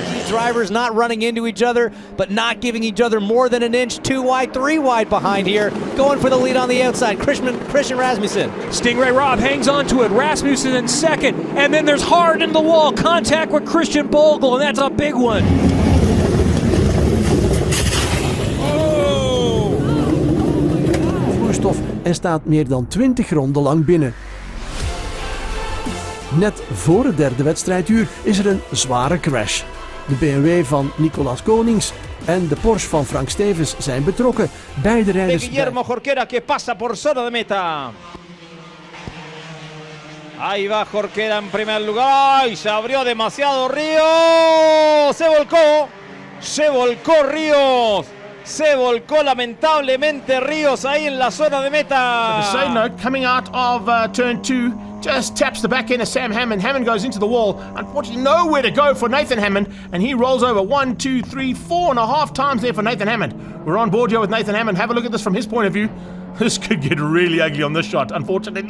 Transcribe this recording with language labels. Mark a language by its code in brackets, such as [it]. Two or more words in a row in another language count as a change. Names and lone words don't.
[en] These drivers not running into each other, but not giving each other more than an inch. 2 wide, 3 wide behind here. Going for the lead on the outside. Christian Rasmussen. Stingray Rob hangs on to it. Rasmussen in second. And then there's hard in the wall. Contact with Christian Bogle, and that's a big one. [nl] Vloeistof en staat meer dan 20 ronden lang binnen. Net voor het derde wedstrijduur is er een zware crash. De BMW van Nicolas Konings en de Porsche van Frank Stevens zijn betrokken. Beide rijders... [es] Guillermo Jorquera que pasa por zona de meta. Ahí va Jorquera en primer lugar. ¡Ay! Se abrió demasiado Ríos. Se volcó Ríos. Se volcó lamentablemente Ríos ahí en la zona de meta. [en] The side note, coming out of turn 2, just taps the back end of Sam Hammond. Hammond goes into the wall. Unfortunately, nowhere to go for Nathan Hammond, and he rolls over 1, 2, 3, 4.5 times there for Nathan Hammond. We're on board here with Nathan Hammond. Have a look at this from his point of view. This could get really ugly on this shot, unfortunately.